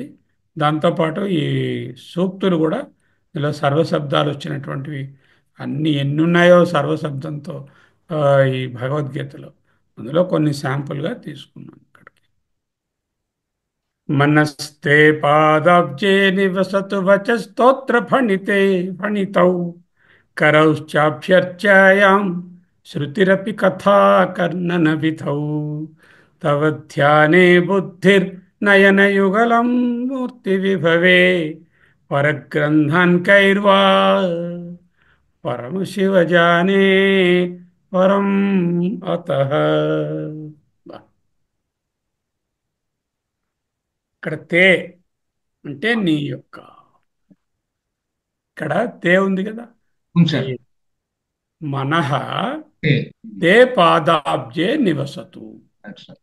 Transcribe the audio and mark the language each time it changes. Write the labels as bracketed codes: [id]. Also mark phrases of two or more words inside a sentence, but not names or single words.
[te] దాంతోపాటు ఈ సూక్తులు కూడా, ఇందులో సర్వశబ్దాలు వచ్చినటువంటివి అన్నీ ఎన్ని ఉన్నాయో సర్వశబ్దంతో ఈ భగవద్గీతలో, అందులో కొన్ని శాంపుల్గా తీసుకున్నాను ఇక్కడికి. [sa] మనస్తే పాదాబ్జే నివసతు వచస్తోత్ర ఫణితే ఫణితౌ, करौश्चाभ्यर्चायां श्रुतिरपि कथा कर्णन विधौ, तव ध्याने बुद्धिर्नयनयुगलं मूर्तिविभवे, परग्रन्थान् कैर्वा परमशिवजाने परम् अतः. [te] ఇక్కడ తే అంటే నీ యొక్క, ఇక్కడ తే ఉంది కదా, అవును తే సార్. మనః ఓకే. [sa] తే పాదాబ్జే నివసతు. [te] రైట్ సార్.